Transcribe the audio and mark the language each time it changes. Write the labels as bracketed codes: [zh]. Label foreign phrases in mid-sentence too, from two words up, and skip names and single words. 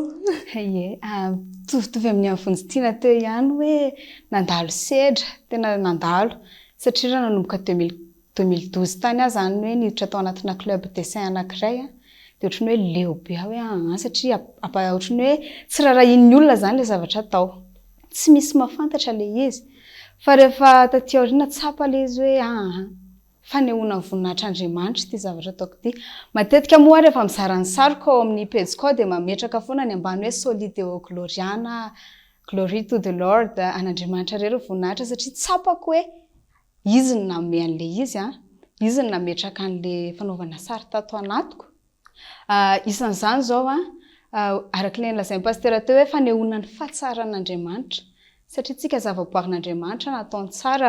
[mg] Ie, tovy amin'ny vonjitiana teo ihany hoe nandalo sedra, tena nandalo satria raha nanomboka 2012 tany aho zany hoe niditra tao anatina [fr] club dessin [mg] anankiray dia ohatran'ny hoe leo be hoe satria ohatran'ny hoe tsy rarahin'ny olona zany le zavatra atao. Tsy misy mahafantatra le izy. Fa rehefa taty aoriana tsapa le izy hoe fanehoana ny voninahitr'Andriamanitra ity zavatra ataoko ity. Matetika moa rehefa mizara ny sariko ao amin'ny pejiko dia mametraka foana ny ambany hoe [la] solideo gloriana, [en] glory to the Lord, [mg] an'Andriamanitra rery voninahitra satria tsapako hoe izy no nanome an'le izy izy no nametraka an'le fanaovana sary tato anatiko. Isan'izany zao araka ilay nolazain'ny pasteur teo hoe fanehoana ny fahatsaran'Andriamanitra satria tsika zava-boarin'Andriamanitra nataony tsara.